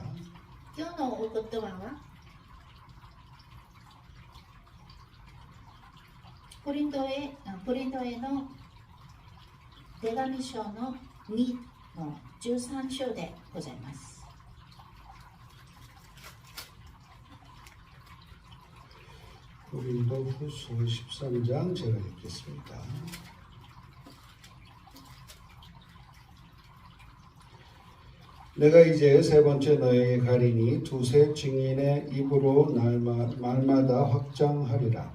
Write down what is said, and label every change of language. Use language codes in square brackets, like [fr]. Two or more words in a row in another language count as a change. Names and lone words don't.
[ja] 今日のお言葉はコリントへの手紙書の2の13章でございます。 [ko] 고린도후서 13장 제가 읽겠습니다. 내가 이제 세 번째 너에게 가리니 두세 증인의 입으로 말마다 확장하리라.